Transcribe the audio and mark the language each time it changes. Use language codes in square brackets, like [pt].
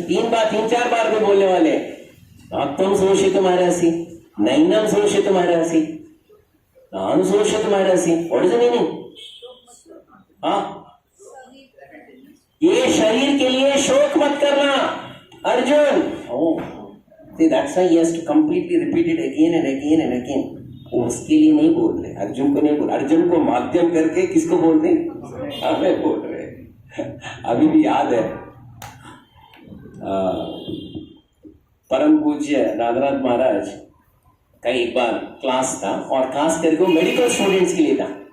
[hi] तीन चार बार भी बोलने वाले हैं. [sa] आत्म शोषितुमर्हसि, नैनम शोषितुमर्हसि, नानुशोषितुमर्हसि. [en] What is the meaning? [hi] ये शरीर के लिए शोक मत करना Arjun. [en] See, that's why he has to completely repeat it again and again and again. [hi] उसके लिए नहीं बोल रहे, अर्जुन को नहीं बोल. अर्जुन को माध्यम करके किसको बोल रहे? हमें बोल रहे. अभी भी याद है परम पूज्य नागराज महाराज का एक बार क्लास था, और खास करके वो मेडिकल स्टूडेंट्स के लिए था.